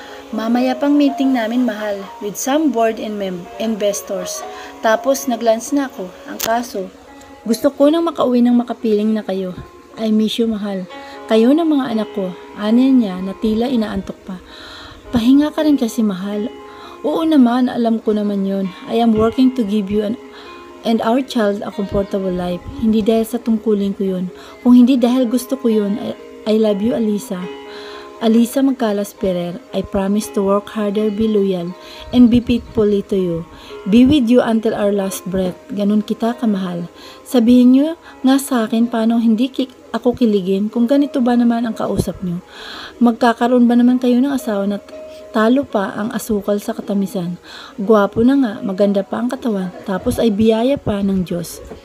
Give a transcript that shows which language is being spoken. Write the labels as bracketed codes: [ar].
[tl] Mamaya pang meeting namin, mahal, [en] with some board and investors. [tl] Tapos nag-lunch na ako. Ang kaso, gusto ko nang makauwi ng makapiling na kayo. [en] I miss you, [tl] mahal. Kayo ng mga anak ko. Ani niya na tila inaantok pa. Pahinga ka rin kasi, mahal. Oo naman, alam ko naman yun. [en] I am working to give you and our child a comfortable life. [tl] Hindi dahil sa tungkulin ko yun. Kung hindi dahil gusto ko yun, [en] I love you, [tl] Alisa. [en] Alisa Magcalas Ferrer, I promise to work harder, be loyal, and be faithfully to you. Be with you until our last breath. [tl] Ganun kita kamahal. Sabihin nyo nga sa akin paano hindi ako kiligin kung ganito ba naman ang kausap nyo. Magkakaroon ba naman kayo ng asawa na talo pa ang asukal sa katamisan. Gwapo na nga, maganda pa ang katawan, tapos ay biyaya pa ng Diyos.